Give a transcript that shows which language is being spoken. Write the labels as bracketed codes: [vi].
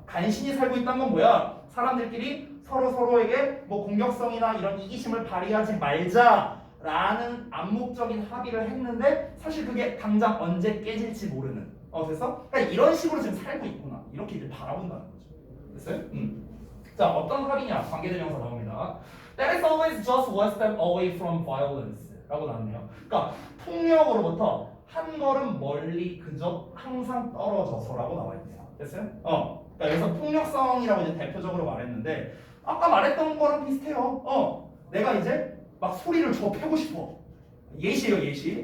[ko] 간신히 살고 있다는 건 뭐야? 사람들끼리 서로에게 뭐 공격성이나 이런 이기심을 발휘하지 말자라는 암묵적인 합의를 했는데 사실 그게 당장 언제 깨질지 모르는. 됐어? 그러니까 이런 식으로 지금 살고 있구나. 이렇게 이제 바라본다는 거죠. 됐어요? 자, 어떤 합의냐? 관계대명사 나옵니다. [en] That is always just one step away from violence. [ko] 라고 나왔네요. 그러니까 폭력으로부터 한 걸음 멀리 그저 항상 떨어져서라고 나와 있네요. 됐어요? 그러니까 여기서 폭력성이라고 이제 대표적으로 말했는데 아까 말했던 거랑 비슷해요. 내가 이제 막 소리를 줘 패고 싶어. 예시예요, 예시.